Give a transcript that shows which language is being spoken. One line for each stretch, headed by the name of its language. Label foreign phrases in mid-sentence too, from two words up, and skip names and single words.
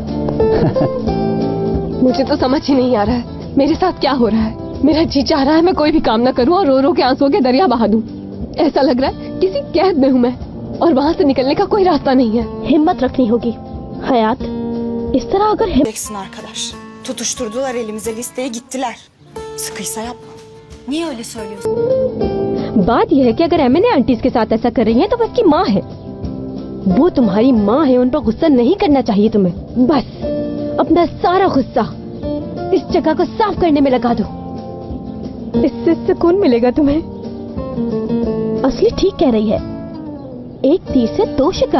Hindi: मुझे तो समझ ही नहीं आ रहा है मेरे साथ क्या हो रहा है। मेरा जी चाह रहा है मैं कोई भी काम न करूं और रो रो के आंसुओं के दरिया बहा दूं। ऐसा लग रहा है किसी कैद में हूं मैं और वहां से निकलने का कोई रास्ता नहीं है। हिम्मत रखनी होगी हयात। इस तरह अगर
Turkish: Beksin arkadaş. Tutuşturdular elimize listeyi gittiler. Sıkıysa yapma. Niye öyle söylüyorsun?
Hindi: बात यह है कि अगर एमएनए आंटीज के साथ ऐसा कर रही हैं तो वो उसकी माँ है। वो तुम्हारी माँ है, उन पर गुस्सा नहीं करना चाहिए तुम्हें। बस अपना सारा गुस्सा इस जगह को साफ करने में लगा दो, इससे सुकून मिलेगा तुम्हें। असली ठीक कह रही है, एक तीर से दो शिकार।